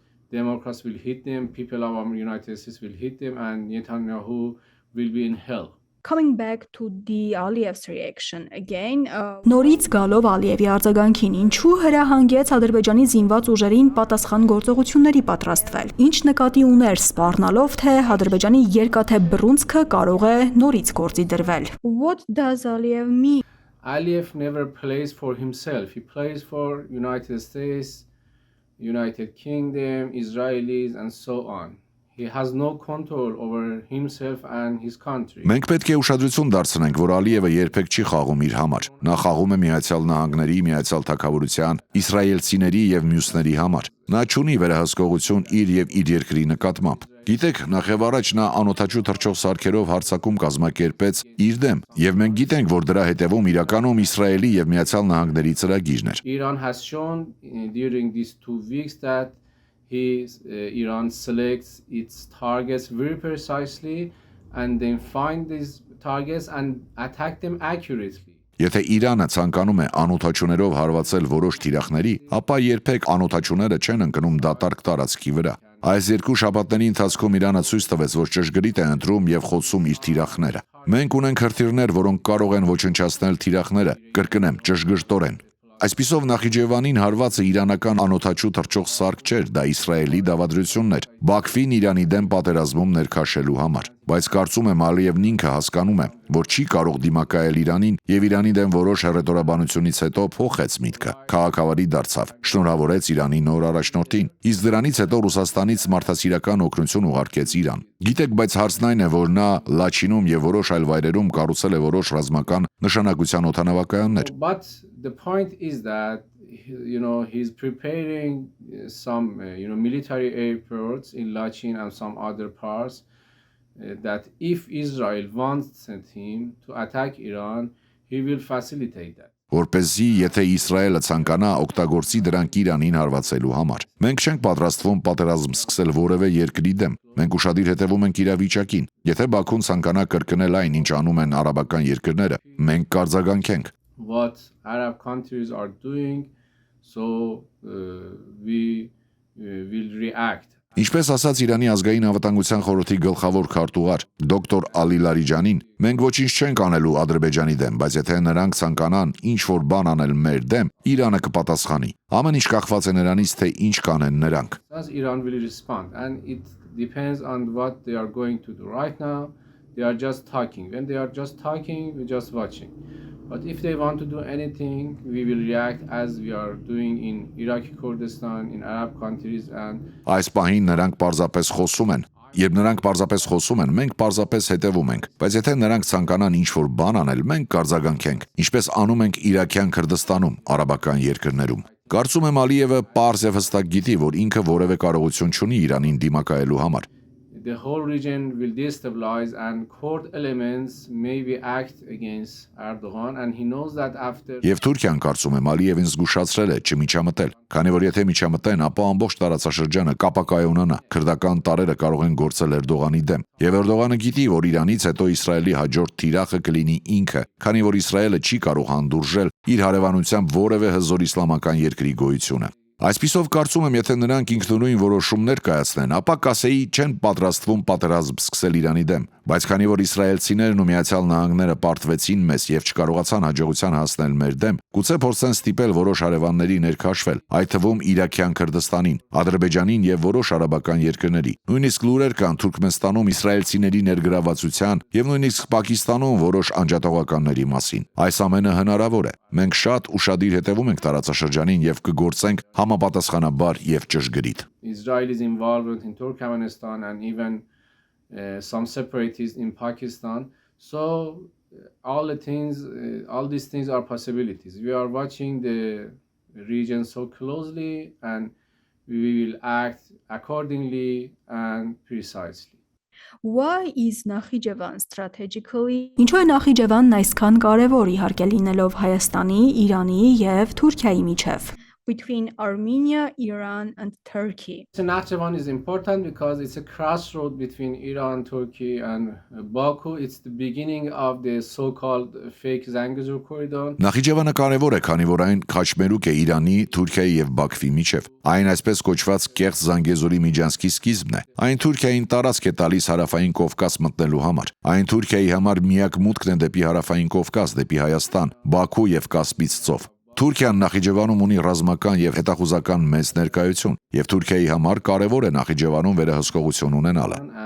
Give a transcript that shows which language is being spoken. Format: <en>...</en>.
<en>Democrats will hit them, people of the United States will hit them and Netanyahu will be in hell. Coming back to the Aliyev's reaction again,</en> <hy>նորից գալով Ալիևի արձագանքին, ինչու հրահանգեց Ադրբեջանի զինված ուժերին պատասխան գործողությունների պատրաստվել։ Ինչ նկատի ուներ սպառնալով, թե Ադրբեջանի երկաթե բռունցքը կարող է նորից գործի դրվել։</hy> <en>What does Aliyev mean? Aliyev never plays for himself. He plays for United States, United Kingdom, Israelis and so on. He has no control over himself and his country.</en> <hy>Մենք պետք է ուշադրություն դարձնենք, որ Ալիևը երբեք չի խաղում իր համար։ Նա խաղում է Միացյալ Նահանգների, Միացյալ Թագավորության, իսրայելցիների եւ մյուսների համար։ Նա չունի վերահսկողություն իր եւ իր երկրի նկատմամբ։ Գիտեք, նախևառաջ նա անօթաչու թռչող սարքերով հարձակում կազմակերպեց իր դեմ, եւ մենք գիտենք, որ դրա հետևում իրականում Իսրայելի եւ Միացյալ Նահանգների ծրագիրն էր։</hy> <en>Iran has shown during these 2 weeks that Iran selects its targets very precisely and then find these targets and attack them accurately.</en> <hy>Եթե Իրանը ցանկանում է անօթաչուներով հարվածել որոշ թիրախների, ապա երբեք անօթաչուները չեն ընկնում դատարկ տարածքի վրա։ Այս 2 շաբաթների ընթացքում Իրանը ցույց տվեց, որ ճշգրիտ է ընտրում եւ խոցում իր թիրախները։ Մենք ունենք հրթիռներ, որոնք կարող են ոչնչացնել թիրախները, կրկնեմ, ճշգրտորեն։ Այսպիսով Նախիջևանին հարվածը իրանական անօթաչու թռչող սարք չէր, դա Իսրայելի դավադրությունն էր, Բաքվին Իրանի դեմ պատերազմում ներքաշելու համար։ Բայց կարծում եմ Ալիևն ինքը հասկանում է, որ չի կարող դիմակայել Իրանին եւ Իրանի դեմ որոշ հռետորաբանությունից հետո փոխեց միտքը, քաղաքավարի դարձավ, շնորհավորեց Իրանի նոր առաջնորդին, իսկ դրանից հետո Ռուսաստանից մարդասիրական օգնություն ուղարկեց Իրան։ Գիտեք, բայց հարցն այն է, որ նա Լաչինում եւ որոշ այլ վայրերում կառուցել է որոշ ռազմական նշանակության օդանավակայաններ։</hy> <en>But the point is that he's preparing some military airports in Lachin and some other parts that if Israel wants him to attack Iran, he will facilitate that.</en> <hy>Որպեսզի եթե Իսրայելը ցանկանա օգտագործի դրանք Իրանին հարվածելու համար։ Մենք չենք պատրաստվում պատերազմ սկսել որևէ երկրի դեմ։ Մենք ուշադիր հետևում ենք իրավիճակին։ Եթե Բաքուն ցանկանա կրկնել այն, ինչ անում են արաբական երկրները, մենք կարձագանքենք։</hy> <en>What Arab countries are doing, so we will react.</en> <hy>Ինչպես ասաց Իրանի ազգային անվտանգության խորհրդի գլխավոր քարտուղար դոկտոր Ալի Լարիջանին, մենք ոչինչ չենք անելու Ադրբեջանի դեմ, բայց եթե նրանք ցանկանան ինչ-որ բան անել մեր դեմ, Իրանը կպատասխանի։ Ամեն ինչ կախված է նրանից, թե ինչ կանեն նրանք։</hy> <en>Iran will respond and it depends on what they are going to do right now. They are just talking. When they are just talking, we're just watching. But if they want to do anything, we will react as we are doing in Iraqi Kurdistan, in Arab countries and</en> <hy>Այս պահին նրանք պարզապես խոսում են։ Երբ նրանք պարզապես խոսում են, մենք պարզապես հետևում ենք, բայց եթե նրանք ցանկանան ինչ-որ բան անել, մենք կարձագանքենք, ինչպես անում ենք Իրաքյան Քրդստանում, արաբական երկրներում։ Կարծում եմ Ալիևը պարզ եւ հստակ գիտի, որ ինքը որևէ կարողություն չունի Իրանին դիմակայելու համար։</hy> <en>the whole region will destabilize and Kurd elements maybe act against Erdogan and he knows that after</en> <hy>Եվ Թուրքիան կարծում եմ Ալիևին զգուշացրել է չմիջամտել, քանի որ եթե միջամտեն, ապա ամբողջ տարածաշրջանը կապակայունանա, քրդական տարրերը կարող են գործել Էրդողանի դեմ։ Եվ Էրդողանը գիտի, որ Իրանից հետո Իսրայելի հաջորդ թիրախը կլինի ինքը, քանի որ Իսրայելը չի կարող հանդուրժել իր հարևանությամբ որևէ հզոր իսլամական երկրի գոյությունը։ Այսպիսով կարծում եմ, եթե նրանք ինքնուրույն որոշումներ կայացնեն, ապա կասեի չեն պատրաստվում պատերազմ սկսել Իրանի դեմ, բայց քանի որ իսրայելցիներն ու Միացյալ Նահանգները պարտվեցին մեզ եւ չկարողացան հաջողության հասնել մեր դեմ, գուցե փորձեն ստիպել որոշ հարևանների ներքաշվել, այդ թվում Իրաքյան Քրդստանին, Ադրբեջանին եւ որոշ արաբական երկրների։ Նույնիսկ լուրեր կան Թուրքմենստանում իսրայելցիների ներգրավվածության եւ նույնիսկ Պակիստանում որոշ անջատողականների մասին։ Այս ամենը հնարավոր է։ Մենք շատ ուշադիր հետևում ենք տարածաշրջանին եւ կգործենք համապատասխանաբար եւ ճշգրիտ։</hy> <en>Israel's involvement in Turkmenistan and even some separatists in Pakistan. So all these things are possibilities. We are watching the region so closely and we will act accordingly and precisely. Why is Nakhichevan strategically?</en> <hy>Ինչու է Nakhichevanն այսքան կարևոր իհարկե լինելով Հայաստանի, Իրանի եւ Թուրքիայի միջև?</hy> <en>between Armenia, Iran and Turkey. So Nakhchivan is important because it's a crossroad between Iran, Turkey and Baku. It's the beginning of the so-called fake Zangezur corridor.</en> <hy>Նախիջևանը կարևոր է, քանի որ այն խաչմերուկ է Իրանի, Թուրքիայի եւ Բաքվի միջև։ Այն այսպես կոչված կեղծ Զանգեզուրի միջանցքի սկիզբն է։ Այն Թուրքիային տարածք է տալիս հարավային Կովկաս մտնելու համար։ Այն Թուրքիայի համար միակ մուտքն է դեպի հարավային Կովկաս, դեպի Հայաստան, Բաքու եւ Կասպից ծով։ Թուրքիան Նախիջևանում ունի ռազմական եւ հետախուզական մեծ ներկայություն, եւ Թուրքիայի համար կարևոր է Նախիջևանում վերահսկողություն ունենալը։</hy>